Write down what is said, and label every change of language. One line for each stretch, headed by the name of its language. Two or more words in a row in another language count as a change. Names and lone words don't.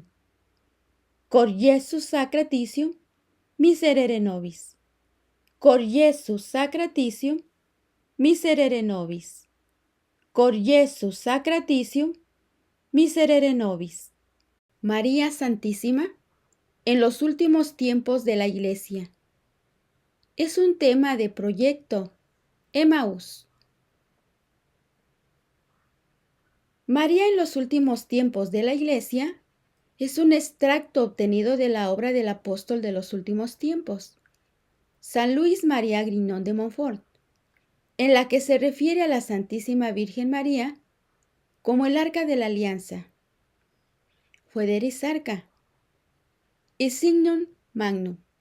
Latin: Cor Iesus sacratitium miserere nobis. Cor Iesus sacratitium miserere nobis. Cor Iesus sacratitium miserere nobis.
Spanish: María Santísima en los últimos tiempos de la Iglesia. Es un tema de proyecto Emaús. María en los últimos tiempos de la Iglesia es un extracto obtenido de la obra del apóstol de los últimos tiempos, San Luis María Grignon de Montfort, en la que se refiere a la Santísima Virgen María como el Arca de la Alianza,
Latin: Foederis Arca,
Spanish: y
Latin: Signum Magnum.